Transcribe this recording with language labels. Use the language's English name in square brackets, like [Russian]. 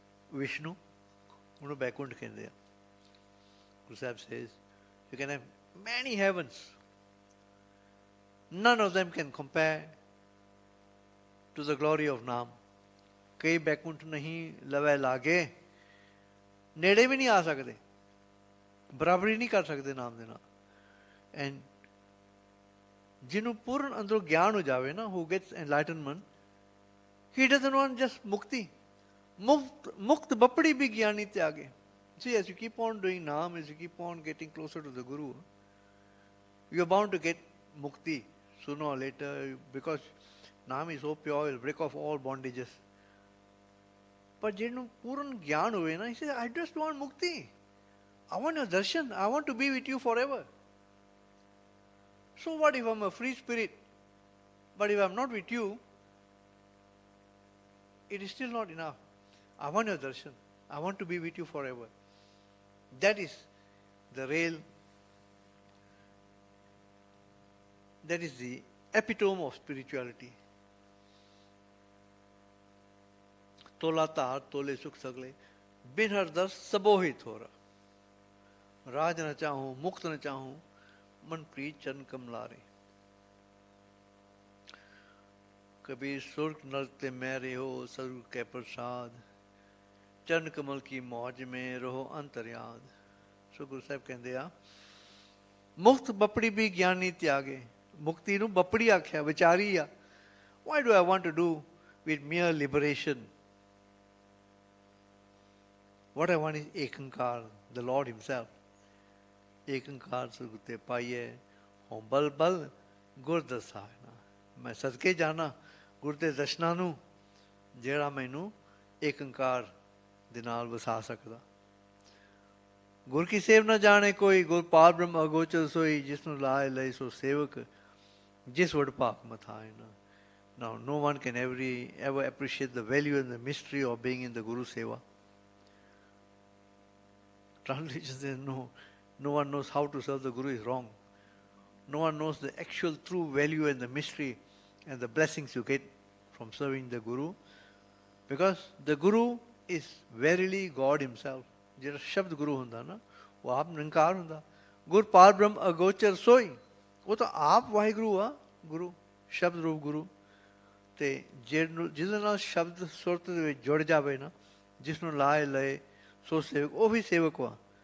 [English] Vishnu, [Punjabi] ਉਹਨੂੰ ਬੈਕੁੰਠ ਕਹਿੰਦੇ ਆ [English] Guru Sahib says you can have many heavens, none of them can compare to the glory of Naam. [Punjabi] ਕਈ ਬੈਕੁੰਠ ਨਹੀਂ ਲਵੇ ਲਾਗੇ ਨੇੜੇ ਵੀ ਨਹੀਂ ਆ ਸਕਦੇ ਬਰਾਬਰੀ ਨਹੀਂ ਕਰ ਸਕਦੇ ਨਾਮ ਦੇ ਨਾਲ and ਜਿਹਨੂੰ ਪੂਰਨ ਅੰਦਰੋਂ ਗਿਆਨ ਹੋ ਜਾਵੇ ਨਾ, [English] who gets enlightenment, he doesn't want just mukti. [Punjabi] Mukt bapdi bhi gyani tyage. [English] See, as you keep on doing naam, as you keep on getting closer to the Guru, you are bound to get mukti sooner or later, because naam is so pure, it will break off all bondages. But [Punjabi] ਜਿਹਨੂੰ ਪੂਰਨ ਗਿਆਨ ਹੋਵੇ ਨਾ, [English] he says, I just want mukti. I want your darshan. I want to be with you forever. So what if I'm a free spirit, but if I'm not with you, it is still not enough. I want your darshan. I want to be with you forever. That is the real, that is the epitome of spirituality. [Punjabi] ਤੋਲਾ ਧਾਰ ਤੋਲੇ ਸੁਖ ਸਗਲੇ ਬਿਨ ਹਰ ਦਰਸ ਸਬੋ ਹੀ ਥੋਰਾ ਰਾਜ ਨ ਚਾਹੂੰ ਮੁਕਤ ਨ ਚਾਹੂੰ ਮਨ ਪ੍ਰੀਤ ਚਰਨ ਕਮਲਾਰੇ ਕਬੀਰ ਸੁਰਖ ਨਰਕ ਤੇ ਮੈਂ ਰਹੋ ਸਤਿਗੁਰ ਕੈ ਪ੍ਰਸਾਦ ਚਰਨ ਕਮਲ ਕੀ ਮੌਜ ਮੇ ਰਹੋ ਅੰਤਰਯਾਦ। ਸੋ ਗੁਰੂ ਸਾਹਿਬ ਕਹਿੰਦੇ ਆ ਮੁਕਤ ਬਪੜੀ ਵੀ ਗਿਆਨੀ ਤਿਆਗੇ। ਮੁਕਤੀ ਨੂੰ ਬਪੜੀ ਆਖਿਆ, ਵਿਚਾਰੀ ਆ। [English] Why do I want to do with mere liberation? What I want is ekankar, the Lord Himself. [Punjabi] ekankar ਸਤਿਗੁਰ ਤੇ ਪਾਈਏ ਹੋਂ ਬਲ ਬਲ ਗੁਰ ਦਸਾਇਨਾ। ਮੈਂ ਸਦਕੇ ਜਾਣਾ ਗੁਰ ਦੇ ਦਰਸ਼ਨਾਂ ਨੂੰ, ਜਿਹੜਾ ਮੈਨੂੰ ਏਕੰਕਾਰ ਦੇ ਨਾਲ ਵਸਾ ਸਕਦਾ। ਗੁਰ ਕੀ ਸੇਵ ਨਾ ਜਾਣੇ ਕੋਈ, ਗੁਰ ਪਾਰ ਬ੍ਰਹਮ ਅਗੋਚਰ ਸੋਈ, ਜਿਸ ਨੂੰ ਲਾਏ ਲਏ ਸੋ ਸੇਵਕ, ਜਿਸ ਵਡ ਭਾਗ ਮਥਾਏ ਨਾ। [English] Now, no one can ever appreciate the value and the mystery of being in the Guru Seva. Translation says, no one knows how to serve the Guru is wrong. No one knows the actual true value and the mystery and the blessings you get from serving the Guru, because the Guru is verily God Himself. [Punjabi] ਜਿਹੜਾ ਸ਼ਬਦ ਗੁਰੂ ਹੁੰਦਾ ਨਾ, ਉਹ ਆਪ ਨਿਰੰਕਾਰ ਹੁੰਦਾ। ਗੁਰ ਪਾਰ ਬ੍ਰਹਮ ਅਗੋਚਰ ਸੋਈ, ਉਹ ਤਾਂ ਆਪ ਵਾਹਿਗੁਰੂ ਆ। ਗੁਰੂ ਸ਼ਬਦ ਰੂਪ ਗੁਰੂ, ਤੇ ਜਿਹਦੇ ਨਾਲ ਸ਼ਬਦ ਸੁਰਤ ਦੇ ਵਿੱਚ ਜੁੜ ਜਾਵੇ ਨਾ, ਜਿਸ ਨੂੰ ਲਾਏ ਲਏ ਸੋ ਸੇਵਕ, ਉਹ ਵੀ ਸੇਵਕ ਵਾ।